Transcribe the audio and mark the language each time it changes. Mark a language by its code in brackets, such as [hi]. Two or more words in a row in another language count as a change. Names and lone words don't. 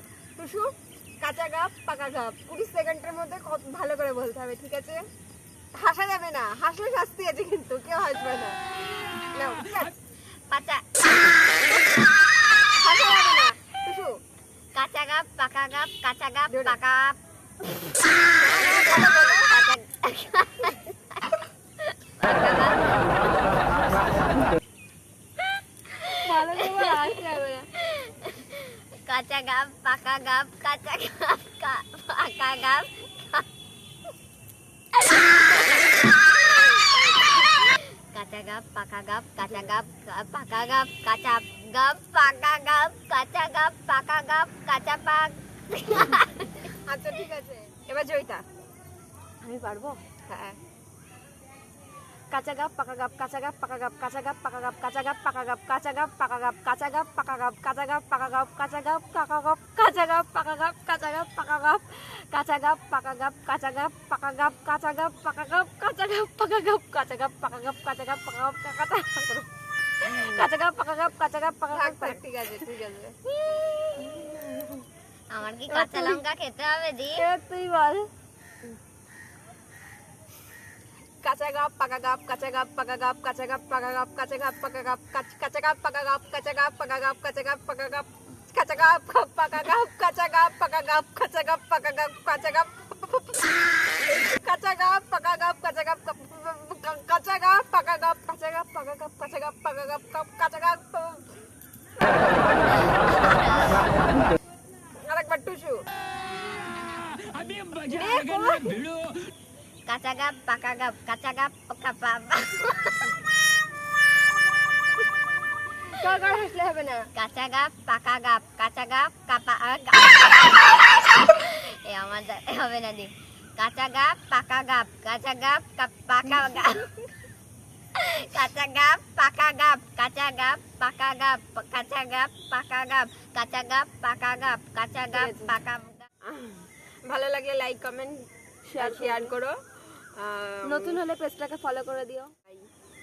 [bn] টুসু, কাঁচা গাব পাকা গাব 20 সেকেন্ডের মধ্যে ভালো করে বলতে হবে, ঠিক আছে? হাসা যাবে না, হাসলে শাস্তি আছে, কিন্তু কেউ হাসবে না। নাও, পাঁচা হাসা যাবে না। টুসু, কাঁচা গাব পাকা গাব, কাঁচা গাব পাকা কাঁচা গাব পাকা গাব, কাঁচা গাব পাকা গাব, কাঁচা গাব পাকা গাব, কাঁচা গাব পাকা গাব, কাঁচা গাব পাকা গাব, কাঁচা গাব পাকা গাব, কাঁচা পাক। আচ্ছা ঠিক আছে, এবার জয়িতা। আমি পারবো? হ্যাঁ। কাঁচা গাব পাকা গাব, কাঁচা গাব পাকা গাব, কাঁচা গাব পাকা গাব, কাঁচা গাব পাকা গাব, কাঁচা গাব পাকা গাব, কাঁচা গাব পাকা গাব, কাঁচা গাব পাকা গাব, কাঁচা গাব পাকা গাব, কাঁচা গাব পাকা গাব, কাঁচা গাব পাকা গাব, কাঁচা গাব পাকা গাব, কাঁচা গাব পাকা গাব, কাঁচা গাব পাকা গাব, কাঁচা গাব পাকা গাব, কাঁচা গাব পাকা গাব, কাঁচা গাব পাকা গাব, কাঁচা গাব পাকা গাব, কাঁচা গাব পাকা গাব। ঠিক আছে ঠিক আছে। আমার কি কাঁচা লঙ্কা খেতে হবে? দি তুই বল। কাঁচা গাব পাকা গাব, কাঁচা গাব পাকা গাব, কাঁচা গাব পাকা গাব, কাঁচা গাব পাকা গাব, কাঁচা গাব পাকা গাব, কাঁচা গাব পাকা গাব, কাঁচা গাব পাকা গাব, কাঁচা গাব পাকা গাব, কাঁচা গাব পাকা গাব, কাঁচা গাব পাকা গাব, কাঁচা গাব কাঁচা গাব পাকা গাব, কাঁচা গাব কাঁচা গাব পাকা গাব, কাঁচা গাব পাকা গাব, কাঁচা গাব পাকা গাব, কাঁচা গাব। আরেকবার টুসু। কাঁচা গাব পাকা গাব, কাঁচা গাব পাকা গাব। কার হাসলে হবে না। কাঁচা গাব পাকা গাব, কাঁচা গাব কাপা এ আমার হবে না। দি কাঁচা গাব পাকা গাব, কাঁচা গাব পাকা গাব, কাঁচা গাব পাকা গাব, কাঁচা গাব পাকা গাব, কাঁচা গাব পাকা গাব, কাঁচা গাব পাকা গাব, কাঁচা গাব পাকা গাব। ভালো লাগলে লাইক কমেন্ট শেয়ার করো। নতুন হলে পেজটাকে ফলো করে দিও।